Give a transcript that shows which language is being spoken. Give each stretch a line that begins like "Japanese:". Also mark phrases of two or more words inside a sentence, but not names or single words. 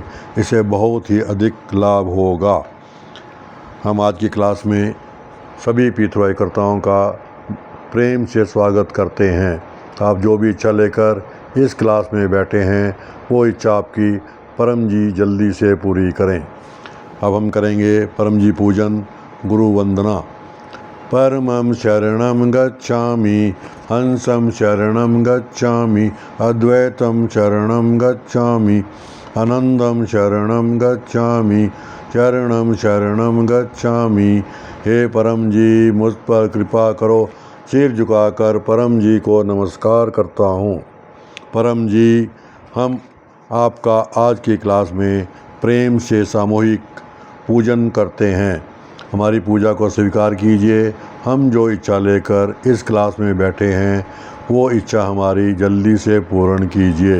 Hindi: इससे बहुत ही अधिक लाभ होगा। हम आज की क्लास में सभी पितृवायुकर्ताओं का प्रेम से स्वागत करते हैं। आप जो भी इच्छा लेकर इस क्लास में बैठे हैं वो इच्छा आपकी परम जी जल्दी से पूरी करें। अब हम करेंगे परम जी पूजन, गुरु वंदना।
Pali: परमं शरणं गच्छामि, हंसं शरणं गच्छामि, अद्वैतं शरणं गच्छामि, आनंदं शरणं गच्छामि, चरणं शरणं गच्छामि।
Hindi: हे परम जी मुझ पर कृपा करो। सिर झुकाकर परम जी को नमस्कार करता हूँ। परम जी, हम आपका आज की क्लास में प्रेम से सामूहिक पूजन करते हैं। हमारी पूजा को स्वीकार कीजिए। हम जो इच्छा लेकर इस क्लास में बैठे हैं वो इच्छा हमारी जल्दी से पूर्ण कीजिए।